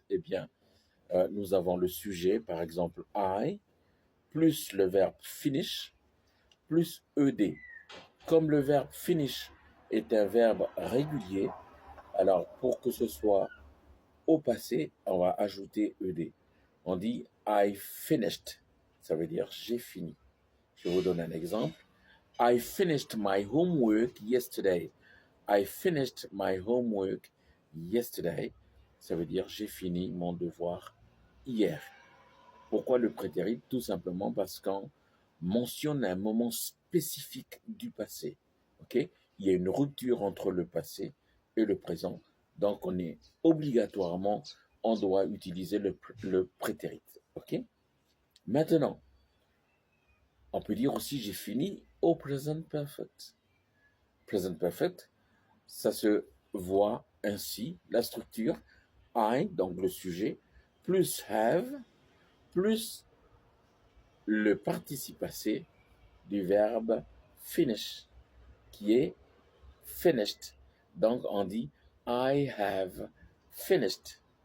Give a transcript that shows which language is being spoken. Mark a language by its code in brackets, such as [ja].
[fr] Eh bien, nous avons le sujet, par exemple I, plus le verbe finish, plus ed. Comme le verbe finish est un verbe régulier, alors pour que ce soit au passé, on va ajouter ed. On dit [en] I finished, [fr] ça veut dire j'ai fini. Je vous donne un exemple. [en] I finished my homework yesterday. I finished my homework yesterday. [fr] Ça veut dire j'ai fini mon devoir hier. Pourquoi le prétérit? Tout simplement parce qu'on mentionne un moment spécifique du passé. Ok? Il y a une rupture entre le passé et le présent. Donc on doit utiliser le prétérit. Ok? Maintenant, on peut dire aussi j'ai fini au present perfect. Present perfect, ça se voit ainsi, la structure I, donc le sujet, plus have, plus le participe passé du verbe finish, qui est finished. Donc on dit [en] I have finished.